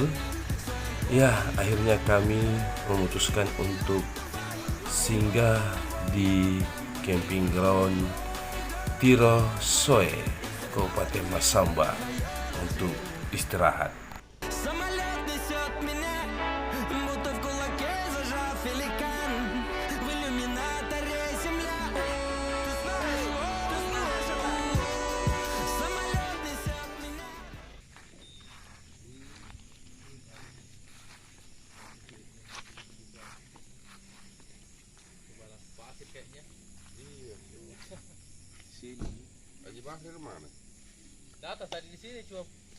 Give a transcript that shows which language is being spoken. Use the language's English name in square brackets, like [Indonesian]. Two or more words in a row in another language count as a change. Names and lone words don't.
[Indonesian] Ya, akhirnya kami memutuskan untuk singgah di camping ground Tirosoe, Kabupaten Masamba untuk istirahat. [Russian] Самолет несет меня, будто в кулаке зажав великан. В иллюминаторе земля. Ты знаешь, самолет несет меня. [Indonesian] Data tadi di sini cuma